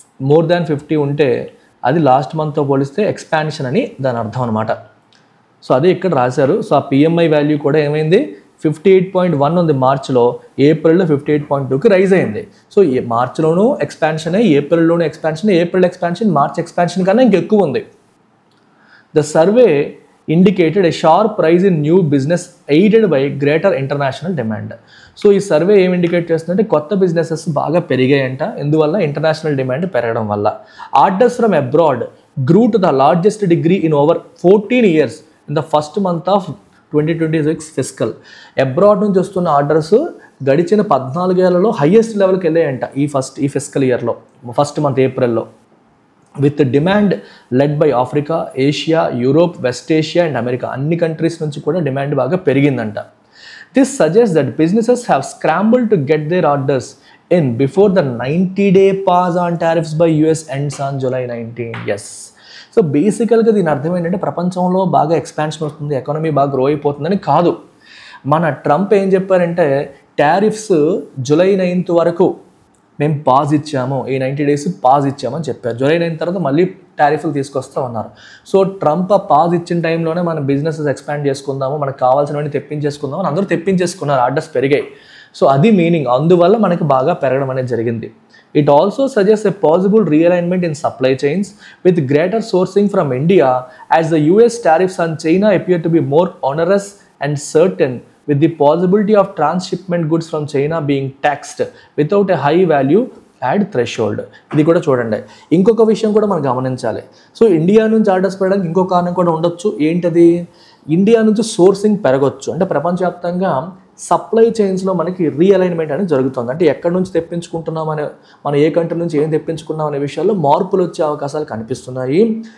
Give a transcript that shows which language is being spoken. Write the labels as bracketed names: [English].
[Telugu] More than 50 ఉంటే అది last మంత్తో పోలిస్తే ఎక్స్పాన్షన్ అని దాని అర్థం అనమాట. సో అదే ఇక్కడ రాశారు. సో ఆ PMI వాల్యూ కూడా ఏమైంది, 58.1 ఉంది మార్చ్లో, ఏప్రిల్లో 58.2కి రైజ్ అయింది. So మార్చ్లోనూ expansion, ఏప్రిల్లోనూ expansion, April expansion March expansion కన్నా ఇంకెక్కువ ఉంది. [English] The survey indicated a sharp rise in new business aided by greater international demand. [Telugu] So ఈ సర్వే ఏం ఇండికేట్ చేస్తుందంటే కొత్త బిజినెసెస్ బాగా పెరిగాయంట, ఎందువల్ల, ఇంటర్నేషనల్ డిమాండ్ పెరగడం వల్ల. [English] Orders from abroad grew to the largest degree in over 14 years in the first month of 2026 fiscal. [Telugu] Abroad నుంచి వస్తున్న ఆర్డర్స్ గడిచిన 14 ఏళ్లలో హైయెస్ట్ లెవెల్కి వెళ్ళాయంట ఈ ఫిస్కల్ ఇయర్లో, ఫస్ట్ మంత్ ఏప్రిల్లో. [English] with demand led by Africa, Asia, Europe, west Asia and America, [Telugu] అన్ని countries నుంచి కూడా డిమాండ్ బాగా పెరిగిందంట. [English] This suggest that businesses have scramble to get their orders in before the 90-day pause on tariffs by US ends on July 19. Yes. [Telugu] So బేసికల్గా దీని అర్థం ఏంటంటే ప్రపంచంలో బాగా ఎక్స్పాన్షన్ వస్తుంది, ఎకానమీ బాగా గ్రో అయిపోతుందని కాదు. మన ట్రంప్ ఏం చెప్పారంటే టారిఫ్స్ జూలై 9 వరకు మేము పాజ్ ఇచ్చాము, ఈ 90 days పాజ్ ఇచ్చామని చెప్పారు. జూలై 9 తర్వాత మళ్ళీ టారిఫ్లు తీసుకొస్తా ఉన్నారు. సో ట్రంప్ ఆ పాజ్ ఇచ్చిన టైంలోనే మన బిజినెసెస్ ఎక్స్పాండ్ చేసుకుందాము, మనకు కావాల్సినవన్నీ తెప్పించేసుకుందాము అని అందరూ తెప్పించేసుకున్నారు, ఆర్డర్స్ పెరిగాయి. సో అది మీనింగ్, అందువల్ల మనకి బాగా పెరగడం అనేది జరిగింది. [English] It also suggests a possible realignment in supply chains with greater sourcing from India as the US tariffs on China appear to be more onerous and certain, with the possibility of transshipment goods from China being taxed without a high value add threshold. [Telugu] ఇది కూడా చూడండి. ఇంకొక విషయం కూడా మనం గమనించాలి. So India నుంచి orders పెరగడానికి ఇంకో కారణం కూడా ఉండొచ్చు. ఏంటది? ఇండియా నుంచి సోర్సింగ్ పెరగొచ్చు. అంటే ప్రపంచవ్యాప్తంగా సప్లై చైన్స్లో మనకి రీఅలైన్మెంట్ అనేది జరుగుతుంది. అంటే ఎక్కడి నుంచి తెప్పించుకుంటున్నాం అనే, మనం ఏ కంట్రీ నుంచి ఏం తెప్పించుకున్నాం అనే విషయాల్లో మార్పులు వచ్చే అవకాశాలు కనిపిస్తున్నాయి.